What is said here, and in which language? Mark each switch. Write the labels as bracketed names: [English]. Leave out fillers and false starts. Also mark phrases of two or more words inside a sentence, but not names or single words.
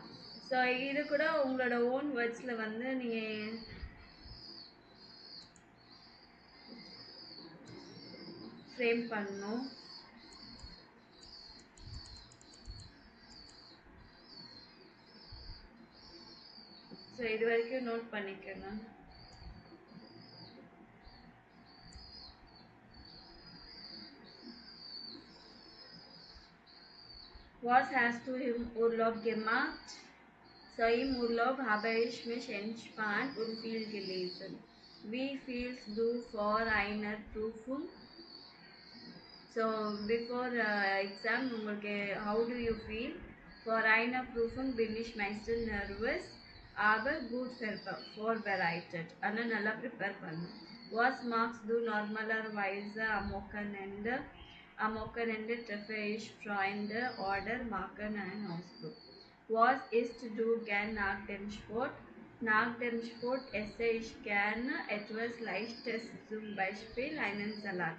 [Tamil] ஸோ இது கூட உங்களோட [English] own words [Tamil] வந்து நீங்கள் ஃப்ரேம் பண்ணணும். ஸோ இது வரைக்கும் நோட் பண்ணிக்கோங்க. [German] Was hast du im Urlaub gemacht? So im Urlaub habe ich mich entspannt und viel gelesen. Wie fühlst du vor einer Prüfung? [English] So before exam, உங்களுக்கு how do you feel? [German] For einer Prüfung bin ich meistens nervous, aber gut vorbereitet. [Tamil] ஆனால் நல்லா ப்ரிப்பேர் பண்ணும். [German] Was machst du normalerweise am Wochenende? Am Wochenende treffe ich Freunde oder machen einen Ausflug. Was isst du gern nach dem Sport? Nach dem Sport esse ich gerne etwas Leichtes, zum Beispiel einen Salat.